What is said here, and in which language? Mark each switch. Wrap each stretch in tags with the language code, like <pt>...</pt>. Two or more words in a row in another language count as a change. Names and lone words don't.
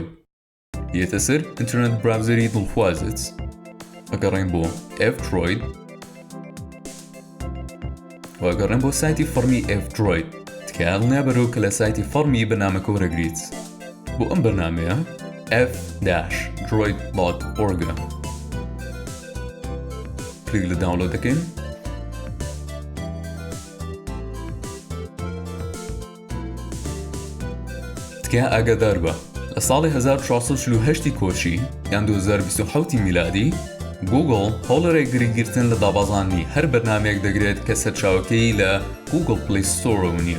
<ckb>یێتە سەر ئینتەرنێت براوزەری دڵخوازت، ئەگەڕێین بۆ F-Droid و ئەگەڕێن بۆ سایتی فەرمی F-Droid. تکایە دڵنیا بەرەوە کە لە سایتی فەرمی بەرنامەکە وەرەگریت. بۆ ئەم بەرنامەیە f-droid.org کلیک لە داونلۆد دەکەین. تکایە ئاگادار بە لە ساڵی 1448 کۆچی یان 2027 میلادی Google هەوڵە ڕێگریگرتن لە دابەزاندنی هەر بەرنامەیەک دەگرێت کە سەرچاوەکەی لە Google Play Store نییە.</ckb>